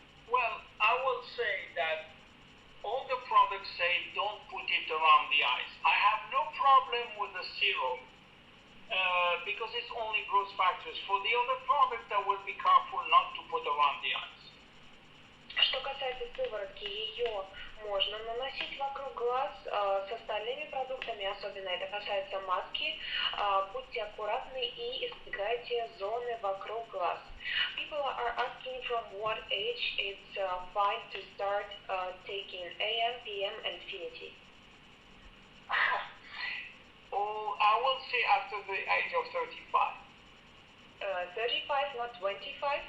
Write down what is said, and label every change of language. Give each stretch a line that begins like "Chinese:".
English: Well, I will say that all the products say don't put it around the eyes. I have no problem with the serum because it's only growth factors. For the other product, I will be careful not to put around the eyes.
Russian: Что касается сыворотки, ее можно наносить вокруг глаз. С остальными продуктами, особенно это касается маски, будьте аккуратны и избегайте зоны вокруг глаз.
English: People are asking from what age it's fine to start taking AM, PM, and Infinity. Oh, I will say after the age of 35. 35, not 25?